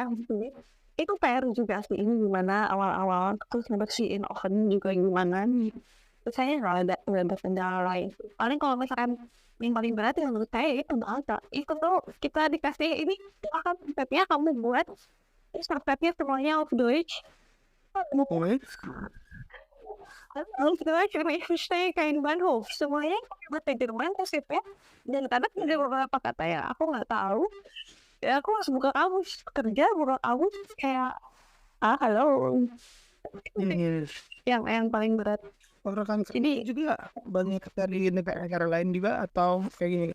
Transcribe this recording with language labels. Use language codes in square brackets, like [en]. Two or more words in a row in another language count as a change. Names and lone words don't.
[id] Itu PR juga sih, ini gimana awal-awal terus ngebersihin oven juga gimana. Terus saya nggak ada kendala lain. Paling kalau misalkan yang paling berat yang menurut saya itu bahasa. Itu tuh kita dikasih ini akan resepnya kamu buat, terus resepnya semuanya [de] of Deutsch. Auf Deutsch und ich verstehe kein Bahnhof. [id] Semuanya bahasa Jerman resepnya. Dan kadang ada beberapa kata ya aku nggak tahu. Ya aku harus buka kamus kerja, buka kamus kayak halo. Yang paling berat. Orang Jadi juga banyak dari negara-negara lain juga atau kayak gini?